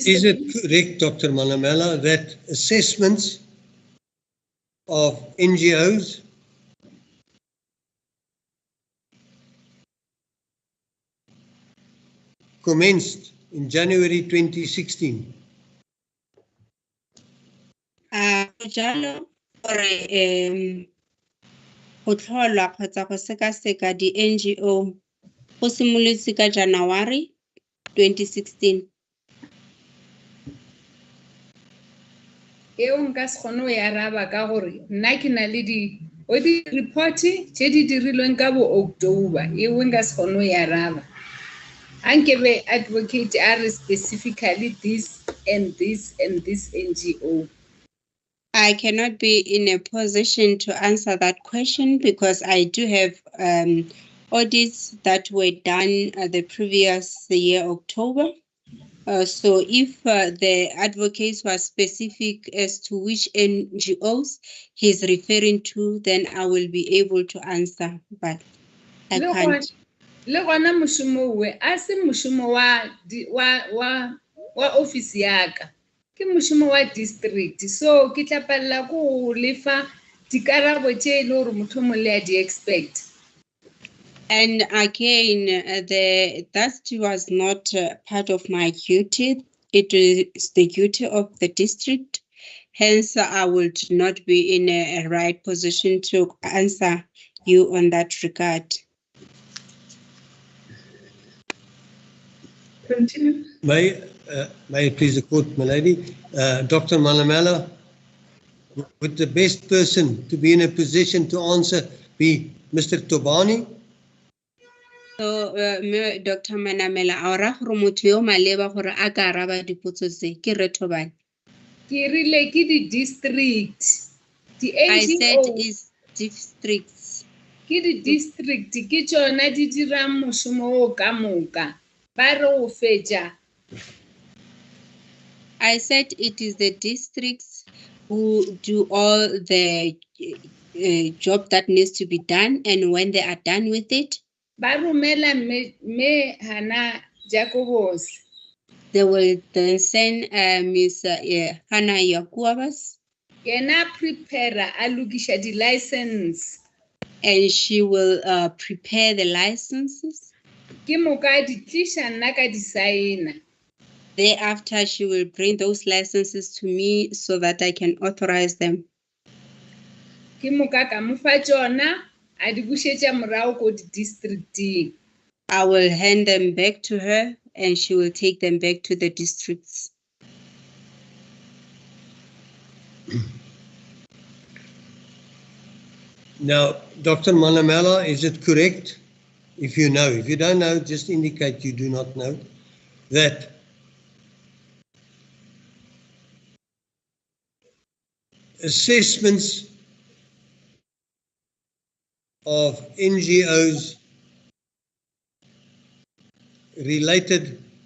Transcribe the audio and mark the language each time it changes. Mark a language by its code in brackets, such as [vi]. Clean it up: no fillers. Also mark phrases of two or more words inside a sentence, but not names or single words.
[en] Is it Prince. correct, Dr. Manamela, that assessments of NGOs commenced in January 2016? [nso] Jalo gore go tlhola kgotsa go sekaseka di NGO go simolotse ka January 2016. Eo nka se kgone go ya araba ka gore nna ke na le di report tše di dirilweng ka bo October eo nka se kgone go ya araba. [en] Ankebe advocate are specifically this and this and this NGO. I cannot be in a position to answer that question because I do have audits that were done the previous year, October. So if the advocates were specific as to which NGOs he's referring to, then I will be able to answer, but I can't. [nso] Le gona moshomo we a se moshomo wa office ya ka ke moshomo wa district, so ke tla palla go lefa dikarabo tše le gore motho mo le a di expect. [en] And again, that was not part of my duty. It is the duty of the district. Hence, I would not be in a right position to answer you on that regard. Continue. May I please the court, my lady? Dr. Manamela, would the best person to be in a position to answer be Mr. Tobani? So, Dr. [nso] Manamela, ora gore motho yo maleba gore a ka araba dipotso tse ke re Tobani. Ke rile ke di district. [en] I said is districts. [nso] Ke di district ke tsona di dirang moshomo o ka moka. Ba re o fetša. [en] I said it is the districts who do all the job that needs to be done, and when they are done with it, [nso] Ba romela me Hannah Jacobos. [en] they will then send Ms. Hannah Yakuabas. [nso] Kena prepare a lokisha di license. [en] And she will prepare the licenses. [nso] Ke moka di tlisha nna ka di sign. [en] Thereafter, she will bring those licenses to me so that I can authorize them. [nso] Ke moka ka mo fa tsona a di bušetša morago ko di districting. [en] I will hand them back to her and she will take them back to the districts. Now, Dr. Manamela, is it correct, if you know, if you don't know, just indicate you do not know, that assessments of NGOs related